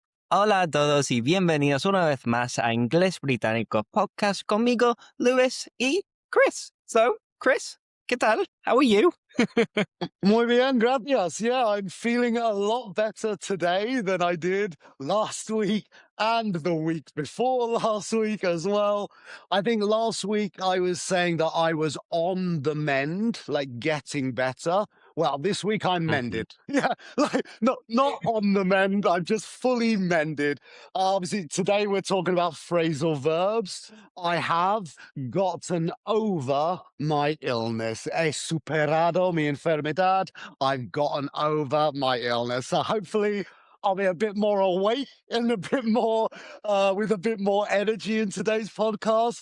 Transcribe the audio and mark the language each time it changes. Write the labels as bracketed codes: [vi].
[es] Hola a todos y bienvenidos una vez más a Inglés Británico Podcast conmigo, Lewis y Chris. [en] So, Chris, [es] ¿qué tal? [en] How are you? [es] Muy bien, gracias. [en] Yeah, I'm feeling a lot better today than I did last week and the week before last week as well. I think last week I was saying that I was on the mend, like getting better. Well, this week I'm Mhm. mended. Yeah, like not on the mend. I'm just fully mended. Obviously, today we're talking about phrasal verbs. I have gotten over my illness. [es] He superado mi enfermedad. [en] I've gotten over my illness. So hopefully I'll be a bit more awake and a bit more with a bit more energy in today's podcast.